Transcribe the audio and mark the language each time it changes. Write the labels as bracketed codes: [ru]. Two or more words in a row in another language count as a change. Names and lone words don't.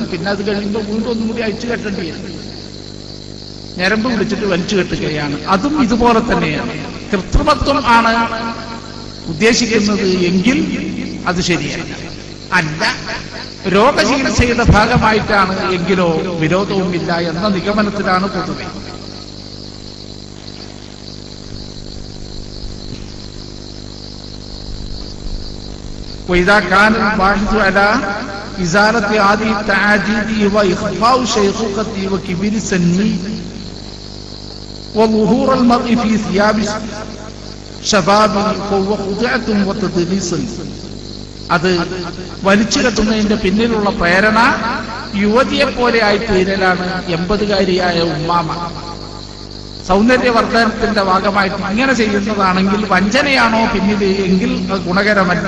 [ml] പിന്നെ അത് കഴിയുമ്പോൾ വീണ്ടും ഒന്നും കൂടി അയച്ചു കെട്ടേണ്ടി വരും. ഞരമ്പ് പിടിച്ചിട്ട് വലിച്ചു കെട്ടുകയാണ്. അതും ഇതുപോലെ തന്നെയാണ്. കൃത്രിമത്വം ആണ് ഉദ്ദേശിക്കുന്നത് എങ്കിൽ അത് ശരിയല്ല. അല്ല, രോഗചികിത്സയുടെ ഭാഗമായിട്ടാണ് എങ്കിലോ വിരോധവുമില്ല എന്ന നിഗമനത്തിലാണ് പൊതുവെ. [ar] وإذا كان الباحث على إزالة هذه التعاجيد وإخفاء شيخوخته وكبر سنه وظهور المرء في ثياب شباب فهو خدعة وتدليس. [ml] അത് വലിച്ചു കെട്ടുന്നതിന്റെ പിന്നിലുള്ള പ്രേരണ യുവതിയെ പോലെ ആയി തീരലാണ് 80-കാരിയായ ഉമ്മാമ. സൗന്ദര്യവർദ്ധനത്തിന്റെ ഭാഗമായിട്ട് ഇങ്ങനെ ചെയ്യുന്നതാണെങ്കിൽ വഞ്ചനയാണോ പിന്നിൽ എങ്കിൽ അത് ഗുണകരമല്ല.